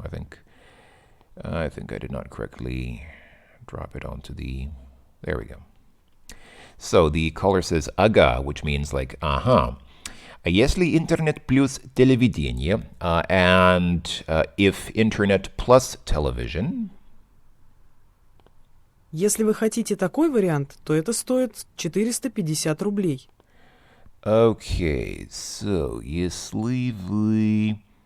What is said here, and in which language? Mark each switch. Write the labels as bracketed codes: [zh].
[en] I think I did not correctly drop it onto the. There we go. So the caller says [ru] ага, [en] which means like ага. [ru] А если интернет плюс телевидение, [en] and if internet plus television. [ru] Если вы хотите такой вариант, то это стоит 450 рублей. [en] Okay, so [ru] если вы.